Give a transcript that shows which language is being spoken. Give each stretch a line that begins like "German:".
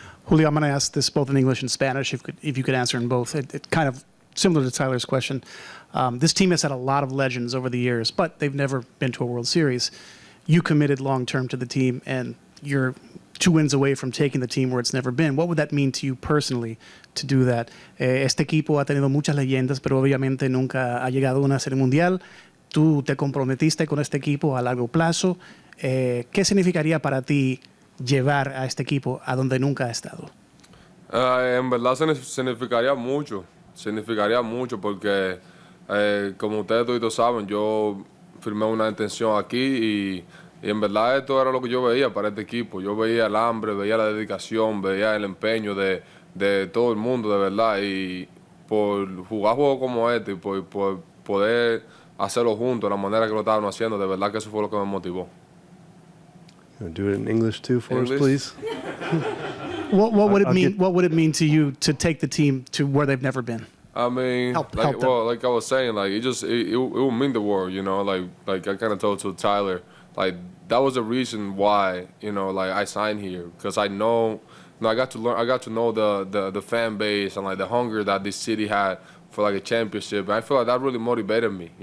English: Julio, I'm going to ask this both in English and Spanish, if you could answer in both. It kind of similar to Tyler's question. This team has had a lot of legends over the years, but they've never been to a World Series. You committed long-term to the team, and you're 2 wins away from taking the team where it's never been. What would that mean to you personally to do that?
Spanish: Este equipo ha tenido muchas leyendas, pero obviamente nunca ha llegado a una serie mundial. Tú te comprometiste con este equipo a largo plazo. ¿Qué significaría para ti llevar a este equipo a donde nunca ha estado? En verdad significaría mucho porque como ustedes todos saben, yo firmé una intención aquí y en verdad esto era lo que yo veía para este equipo. Yo veía el hambre, veía la dedicación, veía el empeño de todo el mundo, de verdad. Y por jugar juegos como este y por poder hacerlo juntos, de la manera que lo estaban haciendo, de verdad que eso fue lo que me motivó.
English: Do it in English too for us, please. What would it mean? What would it mean to you to take the team to where they've never been? I mean, help them. like I was saying, like it will mean the world, like I kind of told to Tyler, like that was the reason why, like I signed here, because I know, I got to know the fan base and like the hunger that this city had for like a championship, and I feel like that really motivated me.